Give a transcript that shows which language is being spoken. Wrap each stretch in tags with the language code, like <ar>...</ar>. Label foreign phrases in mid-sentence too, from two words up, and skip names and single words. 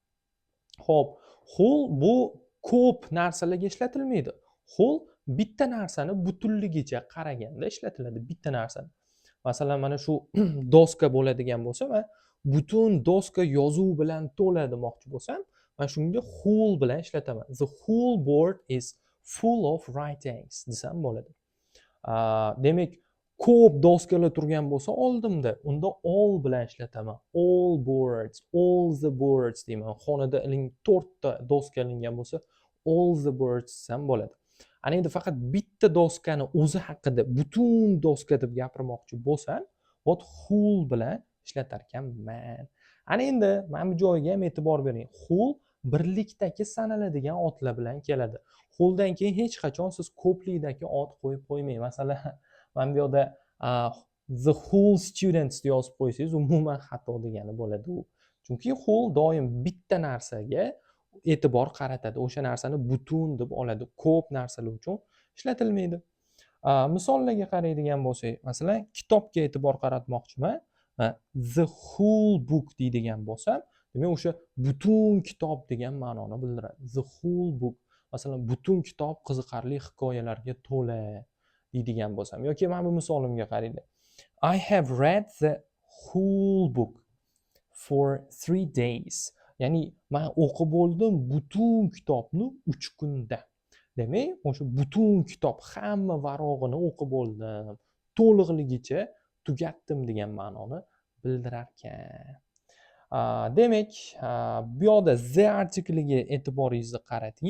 <uz>Xo'p, whole bu ko'p narsalarga ishlatilmaydi. Whole bitta narsani butunligicha qaraganda ishlatiladi, bitta narsani. Masalan, mana shu doska bo'ladigan bo'lsa, men butun doska yozuv bilan to'la demoqchi bo'lsam, men shunga whole bilan ishlataman.</uz> <en>The whole board is full of writings</en> <uz>desam bo'ladi. Demak, ko'p doskalar turgan bo'lsa oldimda, unda all bilan ishlataman.</uz> <en>All boards, all the boards deyman.</en> <uz>Xonada 4 ta doska ilingan bo'lsa,</uz> <en>all the boards</en> <uz>desam bo'ladi. Ana endi faqat bitta doskani o'zi haqida butun doska deb gapirmoqchi bo'lsam, whole bilan ishlatar ekanman. Ana endi mana bu joyga ham e'tibor bering. Whole birlikdagi sanaladigan otlar bilan keladi. Wholedan keyin hech qachon siz ko'plikdagi ot qo'yib qo'ymang. Masalan, mana bu yerda</uz> <en>the whole students</en> <uz>deb yozib qo'ysangiz, umuman xato degani bo'ladi u. Chunki whole doim bitta narsaga e'tibor qaratadi. O'sha narsani butun deb oladi. Ko'p narsalar uchun ishlatilmaydi. Misollarga qaraydigan bo'lsak, masalan, kitobga e'tibor qaratmoqchiman.</uz> <en>The whole book</en> <uz>deydigan bo'lsam, Demak, o'sha butun kitob degan ma'noni bildiradi.</uz> <en>The whole book.</en> <uz>Masalan, butun kitob qiziqarli hikoyalarga to'la deydigan bo'lsam, yoki mana bu misolimga qaranglar.</uz> <en>I have read the whole book for 3 days.</en> <uz>Ya'ni men o'qib bo'ldim butun kitobni 3 kunda. Demak, o'sha butun kitob hamma varog'ini o'qib bo'ldim, to'liqligicha tugatdim degan ma'noni bildirar ekan. Demak, bu yoqda the artikliga e'tiboringizni qarating.</uz>